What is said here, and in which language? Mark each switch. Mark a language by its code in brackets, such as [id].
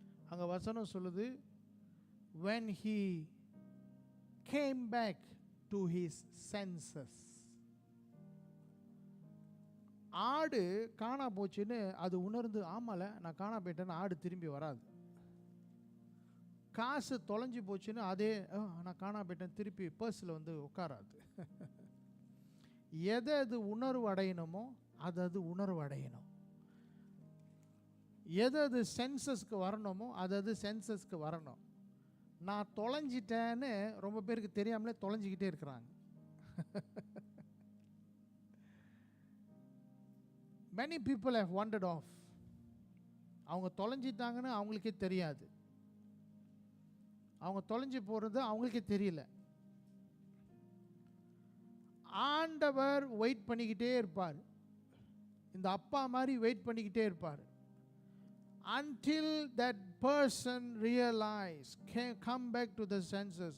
[ta] அங்கே வசனம் சொல்லுது, [en] when he came back to his senses. [ta] ஆடு காணா போச்சுன்னு அது உணர்ந்து, ஆமால நான் காணா போயிட்டேன்னு ஆடு திரும்பி வராது. காசு தொலைஞ்சி போச்சுன்னு அதே நான் காணா போயிட்டேன் திருப்பி பர்ஸில் வந்து உட்காராது. எது உணர்வு அடையணுமோ அது உணர்வு அடையணும். எது சென்சஸ்க்கு வரணுமோ அது சென்சஸ்க்கு வரணும். நான் தொலைஞ்சிட்டேன்னு ரொம்ப பேருக்கு தெரியாமலே தொலைஞ்சிக்கிட்டே இருக்கிறாங்க. [en] many people have wandered off. [ta] அவங்க தொலைஞ்சிட்டாங்கன்னு அவங்களுக்கே தெரியாது. அவங்க தொலைஞ்சி போகிறது அவங்களுக்கே தெரியல. ஆண்டவர் வெயிட் பண்ணிக்கிட்டே இருப்பார். இந்த அப்பா மாதிரி வெயிட் பண்ணிக்கிட்டே இருப்பார். [en] until that person realize, come back to the senses.